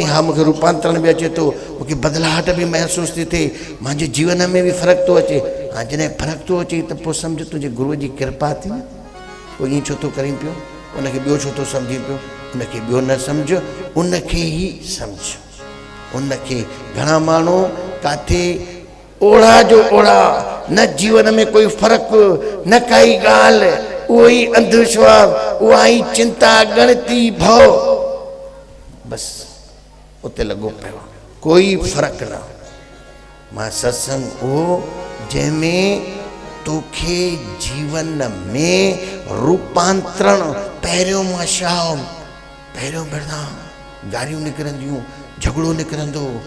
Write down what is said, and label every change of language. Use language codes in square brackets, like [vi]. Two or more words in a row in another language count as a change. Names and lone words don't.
[sd] हा मूंखे रूपांतरण बि अचे थो मूंखे बदिलाहट बि महसूसु थी थिए मुंहिंजे जीवन में बि फ़र्क़ु थो अचे हा जॾहिं फ़र्क़ु थो अचे त पोइ सम्झ तुंहिंजे गुरूअ जी कृपा थी न पोइ ईअं छो थो करीं पियो उनखे ॿियो छो थो सम्झी पियो उनखे ॿियो न सम्झ उनखे ई सम्झ उनखे घणा माण्हू किथे ओढ़ा जो ओढ़ा न जीवन में कोई फ़र्क़ु न काई ॻाल्हि उहो ई अंधविश्वास उहा ई चिंता गणती भव बसि उते लॻो पियो कोई फ़र्क़ु न मां सत्संग उहो जंहिंमें तोखे जीवन में रूपांतरण पहिरियों मां छा पहिरियों भेड़ा गारियूं निकिरंदियूं झगड़ो निकिरंदो